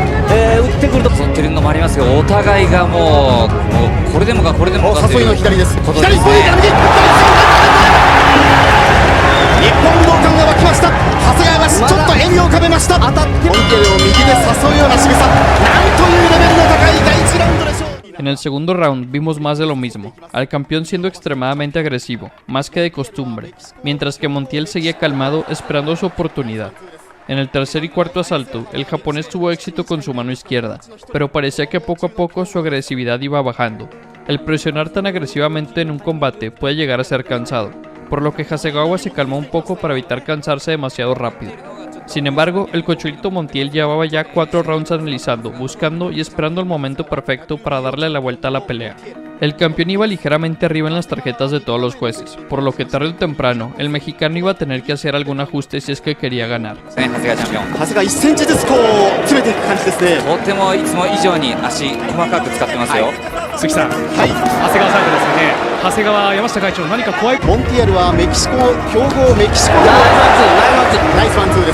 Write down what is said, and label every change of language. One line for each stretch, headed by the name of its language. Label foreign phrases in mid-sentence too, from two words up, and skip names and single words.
Japanese: 打ってくると競ってるのもありますが、お互いがもうこれでもかこれでもかという誘いの左です。こと左ですね。日本武道館が沸きました。長谷川がちょっと笑みを浮かべました。モンテルを右で誘うような仕草、なんというレベルの高い第1ラウンドでしょう。
Spanish: En el segundo round vimos más de lo mismo, al campeón siendo extremadamente agresivo, más que de costumbre, mientras que Montiel seguía calmado esperando su oportunidad. En el tercer y cuarto asalto, el japonés tuvo éxito con su mano izquierda, pero parecía que poco a poco su agresividad iba bajando. El presionar tan agresivamente en un combate puede llegar a ser cansado, por lo que Hasegawa se calmó un poco para evitar cansarse demasiado rápido. Sin embargo, el Cocholito Montiel llevaba ya 4 rounds analizando, buscando y esperando el momento perfecto para darle la vuelta a la pelea. El campeón iba ligeramente arriba en las tarjetas de todos los jueces, por lo que tarde o temprano, el mexicano iba a tener que hacer algún ajuste si es que quería ganar.
Japanese: 長谷川チャンピオン、長谷川1センチずつこう詰めていく感じですね。とてもいつも以上に足細かく使ってますよ。鈴木さん、はい、長谷川サイドですよね。長谷川、山下会長、何か怖い。モンティエルはメキシコ強豪メキシコでのナイスワンツーです。